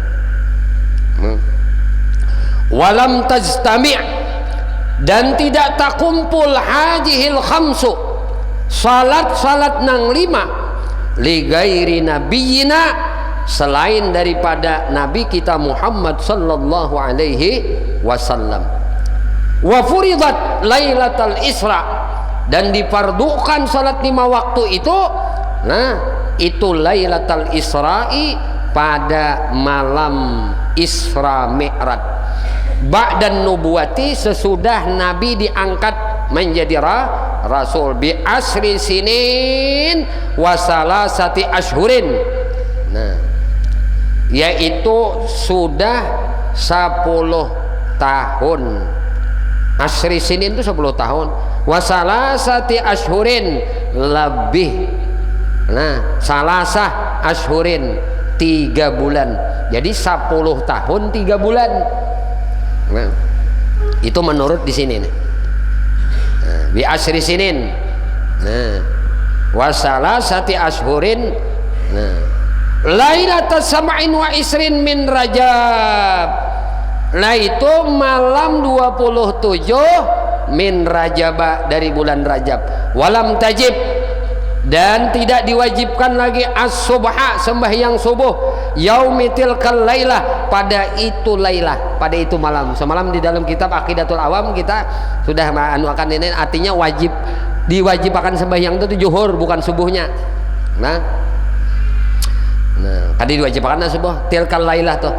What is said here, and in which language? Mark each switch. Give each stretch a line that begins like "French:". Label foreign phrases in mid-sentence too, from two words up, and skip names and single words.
Arabic: ولم تجتمع',
Banjar: dan tidak takumpul
Arabic: هذه الخمس,
Banjar: salat nang 5,
Arabic: لغير نبينا,
Banjar: selain daripada nabi kita Muhammad
Arabic: صلى الله عليه وسلم. وفرضت ليلة الإسراء,
Banjar: dan dipardukan salat 5 waktu itu. Nah, itu
Arabic: ليلة الإسراء,
Banjar: pada malam Isra Mi'raj.
Arabic: بعد النبوة,
Banjar: sesudah nabi diangkat menjadi rasul.
Arabic: بعشر سنين وثلاثة أشهر.
Banjar: Nah, yaitu sudah 10 tahun.
Arabic: عشر سنين
Banjar: itu 10 tahun.
Arabic: وثلاثة أشهر, lebih.
Banjar: Nah,
Arabic: ثلاثة أشهر,
Banjar: 3 bulan. Jadi 10 tahun 3 bulan. Nah, itu menurut di sini.
Arabic: Nah, بعشر سنين. Nah, وثلاثة أشهر. Nah, ليلة سبع وعشرين من رجب.
Banjar: Nah, itu malam 27
Arabic: من رجب,
Banjar: dari bulan Rajab.
Arabic: ولم تجب,
Banjar: dan tidak diwajibkan lagi as-subha, sembahyang subuh,
Arabic: يومئذ تلك الليلة,
Banjar: pada itu lailah, pada itu malam. Semalam di dalam kitab Aqidatul Awam kita sudah akan ini, artinya wajib, diwajibkan sembahyang itu zuhur, bukan subuhnya. Nah, tadi diwajibkan subuh,
Arabic: تلك الليلة
Banjar: tuh.